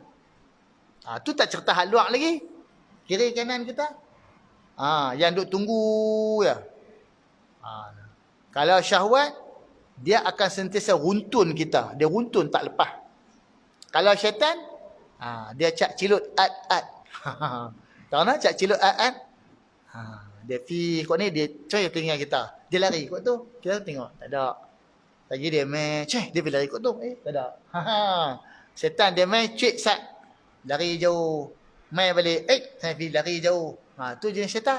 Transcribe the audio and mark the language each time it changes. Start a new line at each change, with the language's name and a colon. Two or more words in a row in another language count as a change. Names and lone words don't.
Malay: Tu tak cerita hal luar lagi. Kiri kanan kita. Yang duduk tunggu ya. Kalau syahwat, dia akan sentiasa runtun kita. Dia runtun tak lepas. Kalau syaitan, dia cak cilut at-at. Tahu tak cak cilut at-at? Dia kot ni, dia coy telinga kita. Dia lari kot tu. Kita tengok, tak ada. Lagi dia main, dia pergi lari kot tu. Tak ada. Setan dia main, sat. Lari jauh. Main balik, saya pergi lari jauh. Tu jenis setan.